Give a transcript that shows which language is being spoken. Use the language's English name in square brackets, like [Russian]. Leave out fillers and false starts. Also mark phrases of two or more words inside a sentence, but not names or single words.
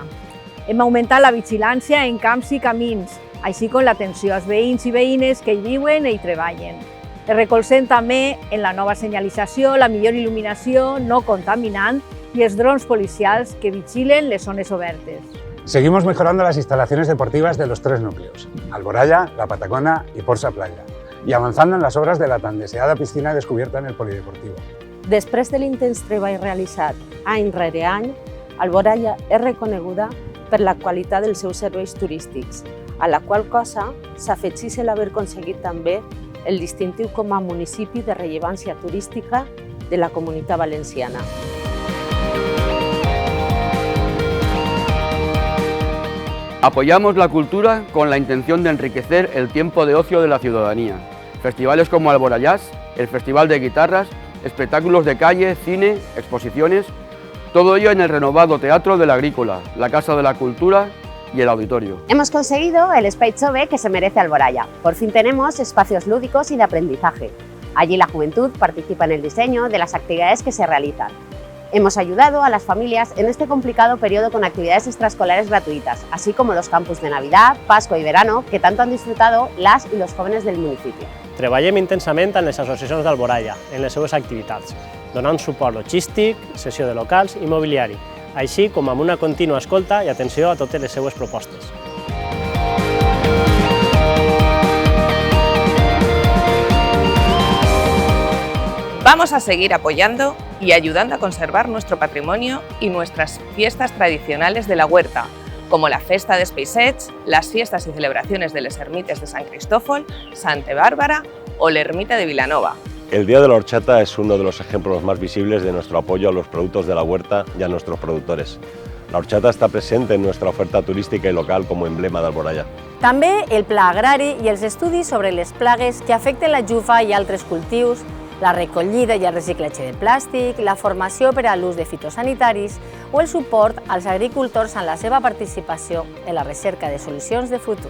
[Catalan] Hem augmentat la vigilància en camps i camins, així com l'atenció als veïns i veïnes que hi viuen i hi treballen. Es recolzem també en la nova senyalització, la millor il·luminació no contaminant y els drons policials que vigilen les zones obertes. [Spanish] Seguimos mejorando las instalaciones deportivas de los tres núcleos, Alboraya, La Patacona y Porsa Playa, y avanzando en las obras de la tan deseada piscina descubierta en el polideportivo. [Catalan] Després de l'intens treball realitzat any rere any, Alboraya és reconeguda per la qualitat dels seus serveis turístics, a la qual cosa s'afegeix l'haver aconseguit també el distintiu com a municipi de rellevància turística de la Comunitat Valenciana. [Spanish] Apoyamos la cultura con la intención de enriquecer el tiempo de ocio de la ciudadanía. Festivales como Alborayás, el Festival de Guitarras, espectáculos de calle, cine, exposiciones, todo ello en el renovado Teatro de la Agrícola, la Casa de la Cultura y el Auditorio. Hemos conseguido el Espai Jove que se merece Alboraya. Por fin tenemos espacios lúdicos y de aprendizaje. Allí la juventud participa en el diseño de las actividades que se realizan. Hemos ayudado a las familias en este complicado periodo con actividades extraescolares gratuitas, así como los campus de Navidad, Pascua y Verano, que tanto han disfrutado las y los jóvenes del municipio. [Catalan] Treballem intensament en les associacions d'Alboraya, en les seues activitats, donant suport logístic, cessió de locals i mobiliari, així com amb una contínua escolta i atenció a totes les seues propostes. [Spanish] Vamos a seguir apoyando y ayudando a conservar nuestro patrimonio y nuestras fiestas tradicionales de la huerta, como la Festa de Espeixets, las fiestas y celebraciones de [Catalan] les ermites [Spanish] de San Cristófol, Santa Bárbara o la ermita de Vilanova. El Día de la Horchata es uno de los ejemplos más visibles de nuestro apoyo a los productos de la huerta y a nuestros productores. La horchata está presente en nuestra oferta turística y local como emblema de Alboraya. [Catalan] També el pla agrari i els estudis sobre les plagues que afecten la llufa i altres cultius, la recollida i el reciclatge de plàstic, la formació per a l'ús de fitosanitaris o el suport als agricultors en la seva participació en la recerca de solucions de futur.